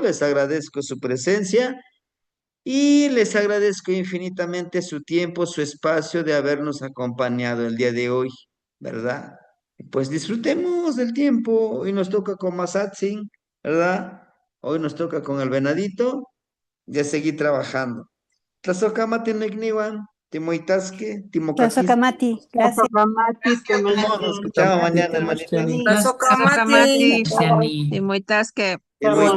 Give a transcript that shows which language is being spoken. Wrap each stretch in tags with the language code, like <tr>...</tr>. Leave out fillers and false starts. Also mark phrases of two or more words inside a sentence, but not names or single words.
<es>Les agradezco su presencia y les agradezco infinitamente su tiempo, su espacio de habernos acompañado el día de hoy, ¿verdad? Pues disfrutemos del tiempo. Hoy nos toca con Masatzin, ¿verdad? Hoy nos toca con el venadito. Ya seguí trabajando.</es> <nah>Tlazocamati Nicniwan, Timoitasque, Timocaquis. Tlazocamati, gracias. Tazokamati,</nah> <es>Nos escuchamos</es> <nah>Temaskini,</nah> <es>mañana, hermanitos.</es> <nah>Tazokamati, Tazokamati, Timoitasque.</nah> <es>Y luego</es>